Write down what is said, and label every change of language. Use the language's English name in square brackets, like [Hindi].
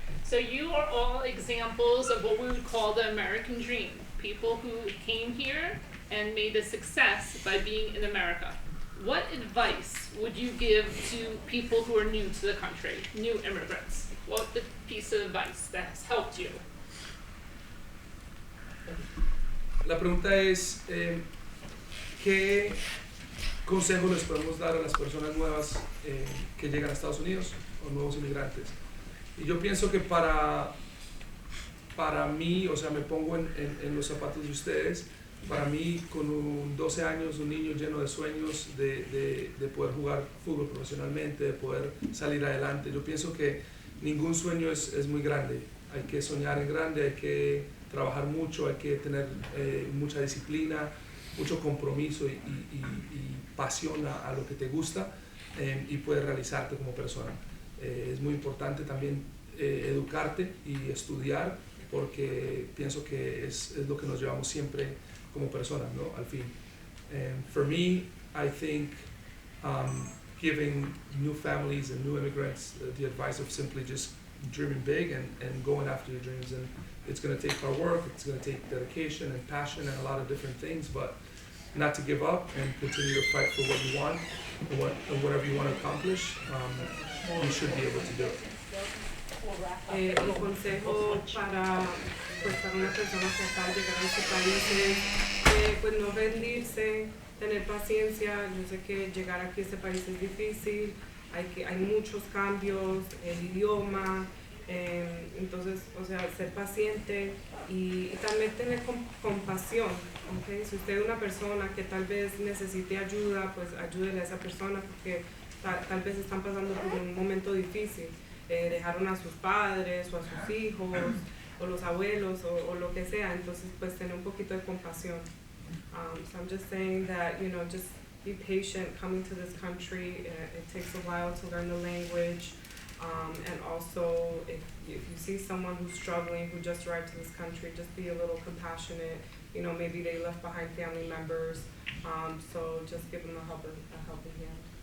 [English] So you are all examples of what we would call the American dream. People who came here and made a success by being in America. What advice would you give to people who are new to the country, new immigrants? What's the piece of advice that has helped you? [Spanish] La pregunta es, ¿qué consejo les podemos dar a las personas nuevas que llegan a Estados Unidos o nuevos inmigrantes? Y yo pienso que para mí, o sea, me pongo en los zapatos de ustedes, para mí con 12 años, un niño lleno de sueños de poder jugar fútbol profesionalmente, de poder salir adelante. Yo pienso que ningún sueño es muy grande. Hay que soñar en grande, hay que trabajar mucho, hay que tener mucha disciplina, mucho compromiso y pasión a lo que te gusta y puedes realizarte como persona. Es muy importante también educarte y estudiar porque pienso que es lo que nos llevamos siempre como personas, ¿no? Al fin. [English] For me, I think giving new families and new immigrants the advice of simply just dreaming big and going after your dreams. And it's going to take hard work, it's going to take dedication and passion and a lot of different things, but not to give up and continue to fight for what you want and whatever you want to accomplish, you should be able to do it. [Spanish] El consejo para una persona que acaba de llegar a este país es pues no rendirse, tener paciencia. Yo sé que llegar aquí a este país es difícil, hay muchos cambios, el idioma, entonces, o sea, ser paciente y también tener compasión, ¿okay? Si usted es una persona que tal vez necesite ayuda, pues ayúdele a esa persona porque tal vez están pasando por un momento difícil. Dejaron a sus padres o a sus hijos o los abuelos o lo que sea, entonces pues tener un poquito de compasión. [English] So I'm just saying that, you know, just be patient coming to this country. It takes a while to learn the language, and also if you see someone who's struggling, who just arrived to this country, just be a little compassionate. You know, maybe they left behind family members, so just give them a helping hand.